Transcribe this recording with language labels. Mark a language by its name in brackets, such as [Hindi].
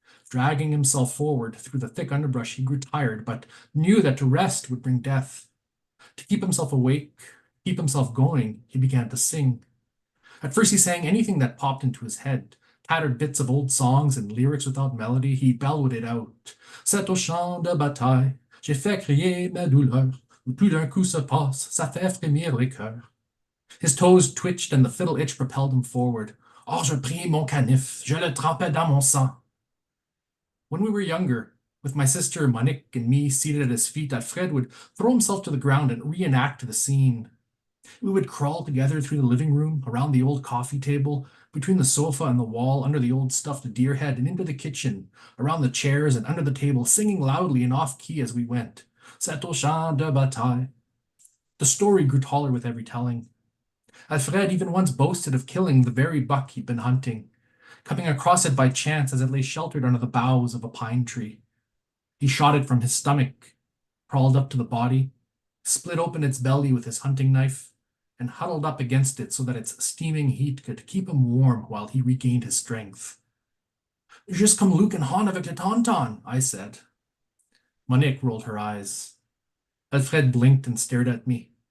[English] Dragging himself forward through the thick underbrush, he grew tired, but knew that to rest would bring death. To keep himself awake, keep himself going, he began to sing. At first, he sang anything that popped into his head, tattered bits of old songs and lyrics without melody. He bellowed it out. [French] C'est au champ de bataille, j'ai fait crier ma douleur, où tout d'un coup se passe, ça fait frémir les cœurs. [English] His toes twitched and the fiddle itch propelled him forward. [French] Oh, je pris mon canif, je le trempais dans mon sang. [English] When we were younger, with my sister Monique and me seated at his feet, Alfred would throw himself to the ground and reenact the scene. We would crawl together through the living room, around the old coffee table, between the sofa and the wall, under the old stuffed deer head, and into the kitchen, around the chairs and under the table, singing loudly and off-key as we went. [French] C'est au champ de bataille. [English] The story grew taller with every telling. Alfred even once boasted of killing the very buck he'd been hunting, coming across it by chance as it lay sheltered under the boughs of a pine tree. He shot it from his stomach, crawled up to the body, split open its belly with his hunting knife, and huddled up against it so that its steaming heat could keep him warm while he regained his strength. [French] Juste comme Luke and Han avec le tauntaun, [English] I said. Monique rolled her eyes. Alfred blinked and stared at me.